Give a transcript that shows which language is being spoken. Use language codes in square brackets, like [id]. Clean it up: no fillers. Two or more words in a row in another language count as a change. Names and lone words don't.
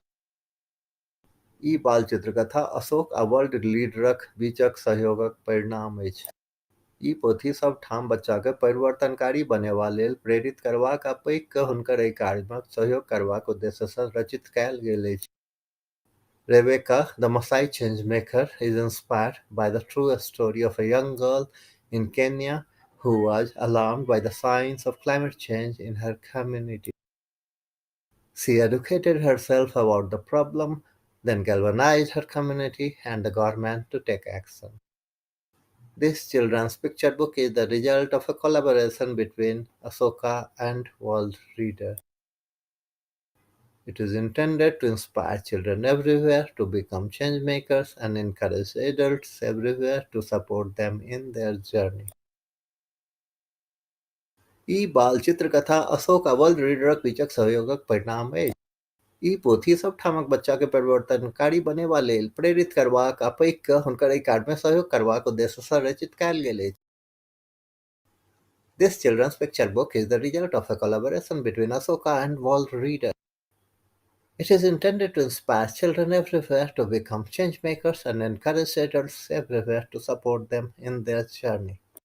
[mai] ई बाल चित्रकथा अशोक आ वर्ल्ड लीडरक बीचक सहयोगक परिणाम अछि। ई पोथी सब ठाम बच्चा के परिवर्तनकारी बनेबा लेल प्रेरित करबाक आ पैघ क हुनकर एहि कार्य में सहयोग करबाक उद्देश्य सँ रचित कयल गेल अछि। [en] Rebecca, the Masai Changemaker, is inspired by the true story of a young girl in Kenya who was alarmed by the signs of climate change in her community. She educated herself about the problem, then galvanized her community and the government to take action. This children's picture book is the result of a collaboration between Asoka and World Reader. It is intended to inspire children everywhere to become change makers and encourage adults everywhere to support them in their journey. [mai] ई बाल चित्रकथा अशोक आ वर्ल्ड रीडरक बीचक सहयोगक परिणाम अछि। ई पोथी सब ठामक बच्चा के परिवर्तनकारी बनेबा लेल प्रेरित करबाक आ पैघ क हुनकर एहि कार्य में सहयोग करबाक उद्देश्य सँ रचित कयल गेल अछि। [en] This children's picture book is the result of a collaboration between Asoka and World Reader. It is intended to inspire children everywhere to become change makers and encourage adults everywhere to support them in their journey.